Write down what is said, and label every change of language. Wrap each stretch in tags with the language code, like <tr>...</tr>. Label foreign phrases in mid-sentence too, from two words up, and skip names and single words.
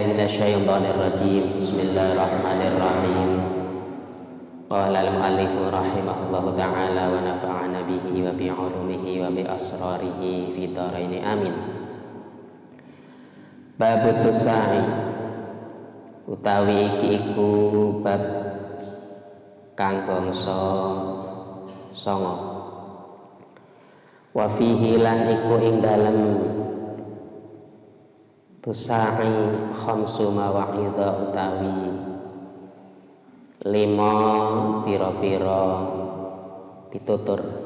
<ar>من الشيطان الرجيم. بسم الله الرحمن الرحيم. قال المؤلف رحمه الله تعالى ونفعنا به وبعلومه وبأسراره في الدارين آمين.</ar> <jv>Bab tusai utawi iki iku bab kang bangsa songo.</jv> <ar>وفيه</ar> <jv>lan iku ing dalem tusai</jv> <ar>خمس مواعظ</ar> <jv>utawi 5 pira-pira pitutur.</jv>